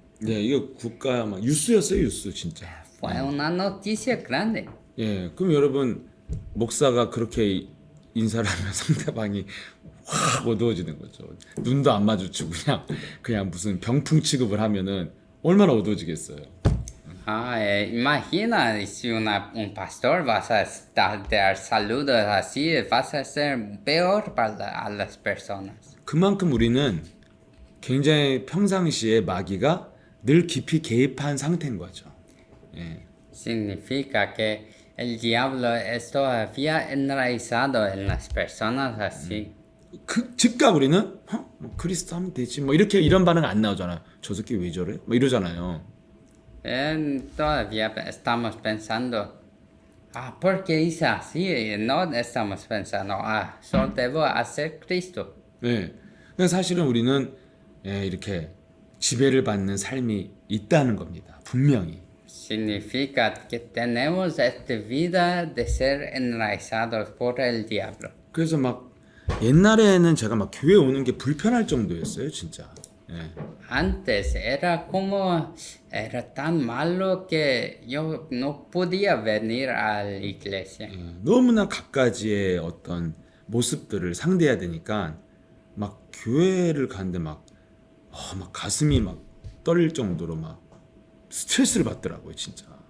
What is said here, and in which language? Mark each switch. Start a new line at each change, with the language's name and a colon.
Korean: 네, 이거 국가 막 뉴스였어요, 뉴스 진짜.
Spanish: Fue una noticia grande.
Korean: 예, 그럼 여러분 목사가 그렇게 인사를 하면 상대방이 확 어두워지는 거죠. 눈도 안 마주치고 그냥 무슨 병풍 취급을 하면은 얼마나 어두워지겠어요.
Spanish: Imagina si un pastor vas a dar saludos así, vas a ser peor a las personas.
Korean: 그만큼 우리는 굉장히 평상시에 마귀가 늘 깊이 개입한 상태인 거죠. 예.
Spanish: Significa que el diablo es todavía enraizado en las personas así.
Korean: 즉각 우리는 뭐 그리스도 하면 되지 뭐 이런 반응 안 나오잖아요. 저 새끼 왜 저래? 뭐 이러잖아요.
Spanish: Todavía estamos pensando, ¿por qué hice así? No estamos pensando, solo debo hacer Cristo.
Korean: 네. 근데 사실은 우리는 이렇게 지배를 받는 삶이 있다는 겁니다. 분명히.
Spanish: Significa que tenemos esta vida de ser enraizados por el diablo.
Korean: 그래서 막 옛날에는 제가 막 교회 오는 게 불편할 정도였어요, 진짜. 예.
Spanish: Antes era tan malo que yo no podía venir a la iglesia.
Korean: 너무나 갖가지의 어떤 모습들을 상대해야 되니까 막 교회를 가는데 막 가슴이 막 떨릴 정도로 막 스트레스를 받더라고요, 진짜.